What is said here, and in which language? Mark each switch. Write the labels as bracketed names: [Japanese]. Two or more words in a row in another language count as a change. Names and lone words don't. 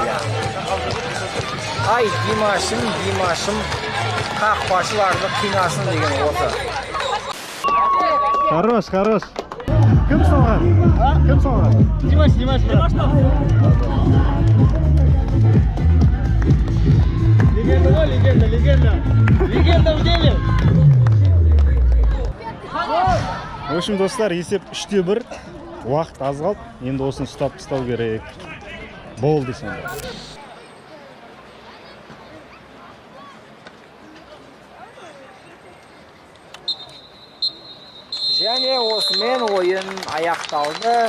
[Kazakh] Ай, Димашым қақпашыларды қинасын деген осы. Хорош. Кім салған? Кім салған? Димаш. Легенда ғой, [Russian] легенда в деле. В общем, [Kazakh] достар, есеп 3-1. Уақыт аз қалды. Енді осыны ұстап тастау керек. Болды сонда. Және осымен ойын аяқталды.